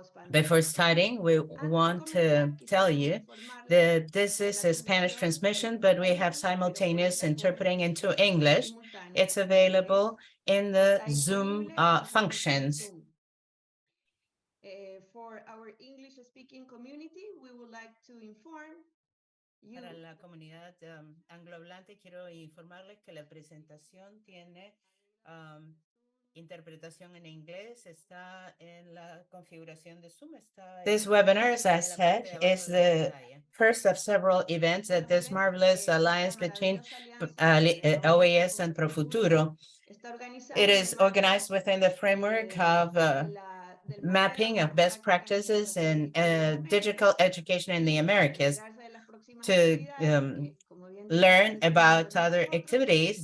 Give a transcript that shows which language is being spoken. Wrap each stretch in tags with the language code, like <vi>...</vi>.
<en>Before starting, we want to tell you that this is a Spanish transmission, but we have simultaneous interpreting into English. It's available in the Zoom functions. For our English-speaking community, we would like to inform you.</en> <es>Para la comunidad anglohablante, quiero informarles que la presentación tiene interpretación en inglés, está en la configuración de Zoom.</es> <en>This webinar, as I said, is the first of several events at this marvelous alliance between OAS and Profuturo. It is organized within the framework of mapping of best practices in digital education in the Americas to learn about other activities.</en>